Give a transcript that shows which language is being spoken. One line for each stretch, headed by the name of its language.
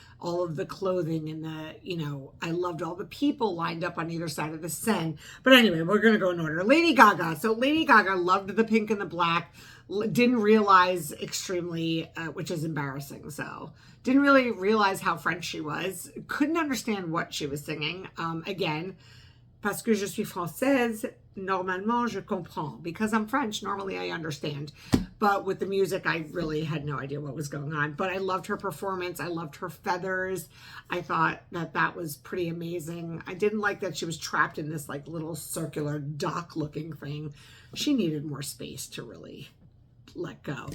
English: all of the clothing and the, you know, I loved all the people lined up on either side of the Seine. But anyway, we're going to go in order. Lady Gaga. So Lady Gaga loved the pink and the black. Didn't realize extremely, which is embarrassing. So didn't really realize how French she was. Couldn't understand what she was singing.
French: Again, parce que je suis française, normalement je comprends.
English: Because I'm French, normally I understand. But with the music, I really had no idea what was going on. But I loved her performance. I loved her feathers. I thought that that was pretty amazing. I didn't like that she was trapped in this like little circular dock looking thing. She needed more space to really let go.